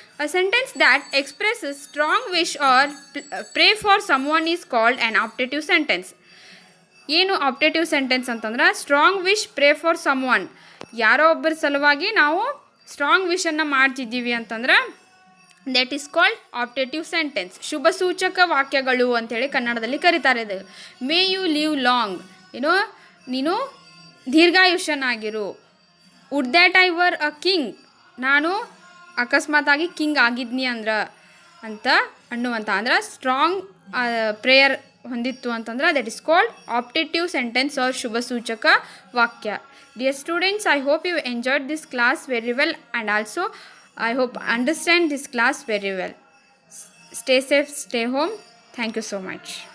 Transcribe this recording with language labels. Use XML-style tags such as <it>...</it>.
<en>A sentence that expresses strong wish or pray for someone is called an optative sentence.</en> <kn>ಏನು ಆಪ್ಟೇಟಿವ್ sentence ಅಂತಂದ್ರೆ strong wish,</kn> <en>pray for someone,</en> <kn>ಯಾರೋ ಒಬ್ಬರ ಸಲುವಾಗಿ ನಾವು strong ವಿಶನ್ನು ಮಾಡ್ತಿದ್ದೀವಿ ಅಂತಂದ್ರೆ</kn> <en>That is called optative sentence.</en> <kn>ಶುಭ ಸೂಚಕ ವಾಕ್ಯಗಳು ಅಂಥೇಳಿ ಕನ್ನಡದಲ್ಲಿ ಕರೀತಾರೆ. ಇದು</kn> <en>may you live long,</en> <kn>ನೀನು ದೀರ್ಘಾಯುಷ್ಯನಾಗಿರು.</kn> <en>would that I were a king,</en> <kn>ನಾನು ಅಕಸ್ಮಾತಾಗಿ ಕಿಂಗ್ ಆಗಿದ್ನಿ ಅಂತ ಅನ್ನುವಂಥ ಅಂದ್ರೆ ಸ್ಟ್ರಾಂಗ್ ಪ್ರೇಯರ್ ಹೊಂದಿತ್ತು ಅಂತಂದ್ರೆ</kn> <en>that is called optative sentence</en> <kn>R ಶುಭ ಸೂಚಕ ವಾಕ್ಯ.</kn> <en>Dear students, I hope you enjoyed this class very well, and also I hope understand this class very well. Stay safe, stay home. Thank you so much.</en>